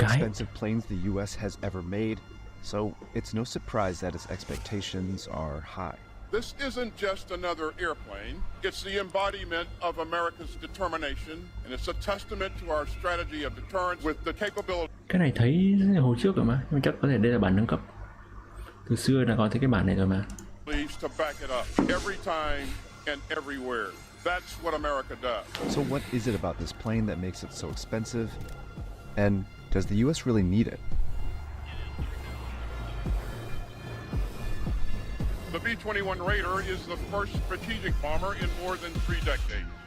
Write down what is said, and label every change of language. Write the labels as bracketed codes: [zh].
[vi] cái. [en] expensive planes the US has ever made, So it's no surprise that its expectations are high. This isn't just another airplane. It's the embodiment of America's determination, and it's a testament to our strategy of deterrence with the capability. [vi] Cái này thấy hồi trước rồi mà, nhưng chắc có thể đây là bản nâng cấp. Từ xưa đã có thấy cái bản này rồi mà. [en] To back it up every time and everywhere. That's what America does. So what is it about this plane that makes it so expensive? And does the US really need it? The B-21 Raider is the first strategic bomber in more than 3 decades.